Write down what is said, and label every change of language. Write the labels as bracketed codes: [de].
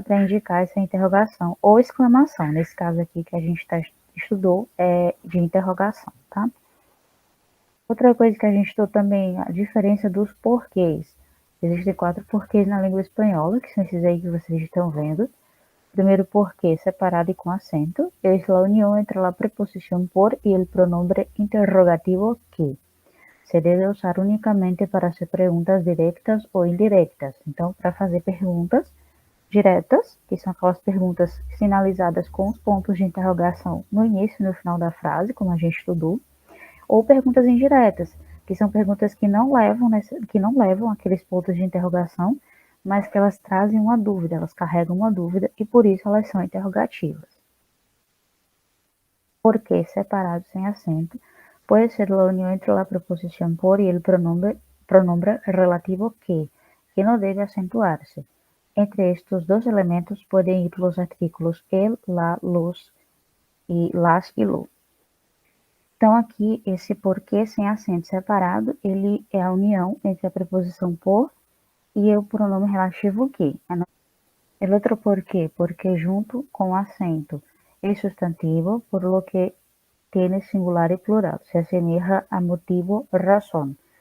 [pt] Para indicar essa interrogação ou exclamação. Nesse caso aqui que a gente estudou é de interrogação, tá? Outra coisa que a gente estudou também, a diferença dos porquês. Existem 4 porquês na língua espanhola, que são esses aí que vocês estão vendo. Primeiro porquê separado [es] y con acento es la unión entre la preposición por y el pronombre interrogativo que se debe usar únicamente para hacer preguntas directas [pt] ou indirectas. Então, para fazer perguntas diretas, que são aquelas perguntas sinalizadas com os pontos de interrogação no início e no final da frase, como a gente estudou, ou perguntas indiretas, que são perguntas que não levam aqueles pontos de interrogação, mas que elas trazem uma dúvida, elas carregam uma dúvida e por isso elas são interrogativas. [es] ¿Por qué separado [pt] sem acento? [es] Puede ser la unión entre la preposición por y el pronombre relativo que no debe acentuarse. Entre estos dos elementos pueden ir los artículos el, la, los, e las e lo. [pt] Então, aqui, esse porquê sem acento separado, ele é a união entre a preposição por e o pronome relativo que. [es] El otro porquê, [pt] porque junto com acento é sustantivo, [es] por lo que tiene [pt] singular e plural, se assemelha a motivo, razão.